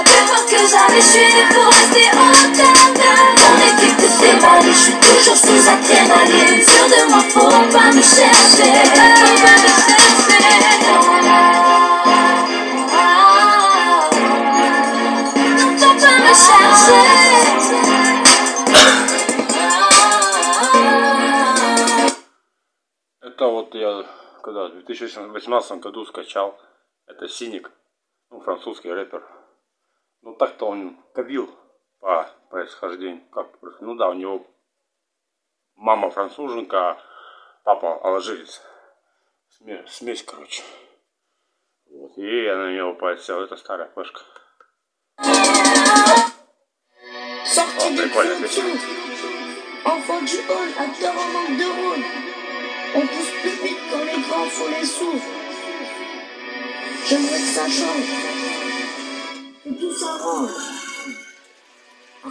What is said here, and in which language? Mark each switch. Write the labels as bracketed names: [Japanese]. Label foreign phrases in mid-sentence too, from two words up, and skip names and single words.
[French] Plus fort que jamais, je suis né pour rester en table. Mon équipe de dévalise, je suis toujours sous adrénaline. Sûr de moi, faut pas me chercher. Faut pas me chercher. Faut pas me chercher. [Russian] Это вот я когда в 2018 году скачал. Это Синик, ну, французский рэпер. Ну так-то он кабил по происхождению. Ну да, у него мама француженка, а папа алжирец. Смесь, короче. Вот. И я на него подсел. Это старая флешка. [French] Sortez du [Russian] Прикольно, [French] fond, [Russian] песня. [French] enfant du hall, acteur en manque de rôle. On pousse plus vite quand les grands font les sourds. J'aimerais que ça change, que tout s'arrange.